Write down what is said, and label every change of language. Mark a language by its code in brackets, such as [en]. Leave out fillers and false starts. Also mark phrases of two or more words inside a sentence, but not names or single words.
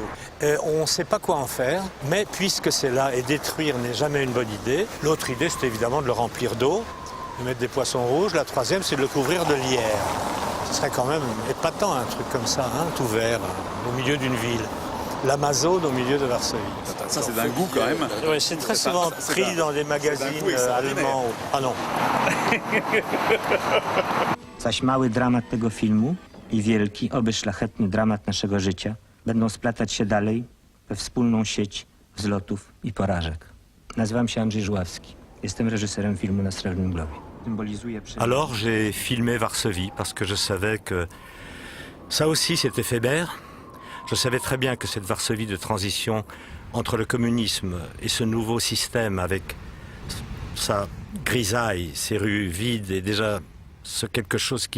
[fr] On ne sait pas quoi en faire, mais puisque c'est là et détruire n'est jamais une bonne idée, l'autre idée c'est évidemment de le remplir d'eau de mettre des poissons rouges. La troisième, c'est de le couvrir de lierre. Ce serait quand même épatant, un truc comme ça, hein, tout vert, au milieu d'une ville. L'Amazone au milieu de Varsovie. Ça, c'est d'un goût quand même. Oui, c'est très souvent pris dans des magazines allemands. Ah non. [pl] Zaś mały dramat tego filmu i wielki, oby szlachetny dramat naszego życia będą splatać się dalej we wspólną sieć wzlotów i porażek. Nazywam się Andrzej Żuławski. Jestem reżyserem filmu Na Srebrnym Globie. Symbolizuje [fr] Alors j'ai filmé Varsovie parce que je savais que ça aussi c'est éphémère. Je savais très bien que cette Varsovie de transition entre le communisme et ce nouveau système avec sa grisaille, ses rues vides et déjà ce quelque chose qui...